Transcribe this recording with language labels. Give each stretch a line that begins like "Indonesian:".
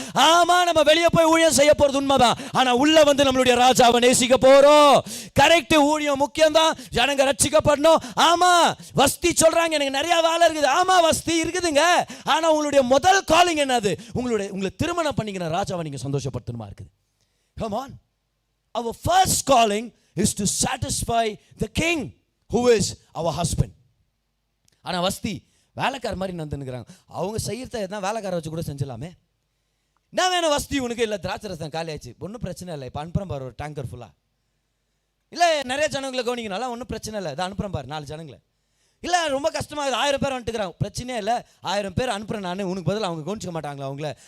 Tamil: ஆமா, நம்ம வெளியே போய் ஊழியம் செய்ய போறது உண்மைதான், ஆனா உள்ள வந்து நம்மளுடைய ராஜாவை நேசிக்க போறோம். கரெக்ட், ஊழியம் முக்கியம் தான், ஜனங்க ரட்சிக்கப்படணும். ஆமா, வஸ்தி சொல்றாங்க எனக்கு நிறைய வேலை இருக்குது. ஆமா, வஸ்தி இருக்குதுங்க, ஆனா உங்களுடைய முதல் காலிங் என்னது? உங்களை திருமணம் பண்ணிக்கிற ராஜாவை நீங்க சந்தோஷப்படுத்தணுமா இருக்குது.
English: Come on. Our first calling is to satisfy the king who is our husband.
Tamil: ஆனா வஸ்தி வேலைக்கார மாதிரி நடந்துக்கிறாங்க. அவங்க செய்யறத எல்லாம் வேலைக்கார வச்சு கூட செஞ்சலாமே. நான் வேணும் வசதி உனக்கு, இல்லை திராட்சை ரசம் காலி ஆச்சு, ஒன்றும் பிரச்சனை இல்லை, இப்போ அனுப்புகிறேன் பாரு ஒரு டேங்கர் ஃபுல்லாக. இல்லை நிறைய ஜனங்களை கவனிக்கணும், ஒன்றும் பிரச்சனை இல்லை, இதை அனுப்புகிறேன் பாரு 4 ஜனங்களை. இல்லை ரொம்ப கஷ்டமாக 1000 பேர் வந்துட்டுக்கிறாங்க, பிரச்சனையே இல்லை, 1000 பேர் அனுப்புகிறேன் நான், உனக்கு பதில் அவங்க கவனிச்சிக்க மாட்டாங்களா அவங்கள.